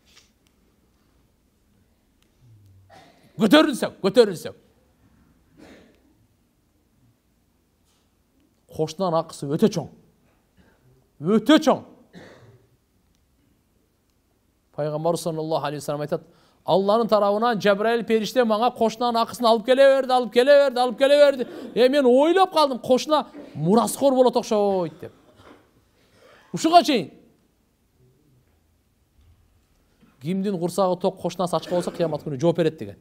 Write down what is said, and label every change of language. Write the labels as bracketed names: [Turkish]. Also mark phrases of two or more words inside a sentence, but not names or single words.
[Kyrgyz] Көтөрүлсөк. Кошунанын акысы өтө чоң. Пайгамбар [Arabic] صلى الله عليه وسلم [Kyrgyz] айтат: Алланын тарабынан Жабраил периште мага кошунанын акысын алып келе берди. Мен ойлоп калдым, кошуна мурасхор болот окшойт деп. Ушуга чейин кимдин курсагы ток кошунасы ачка болсо кыямат күнү жооп берет деген.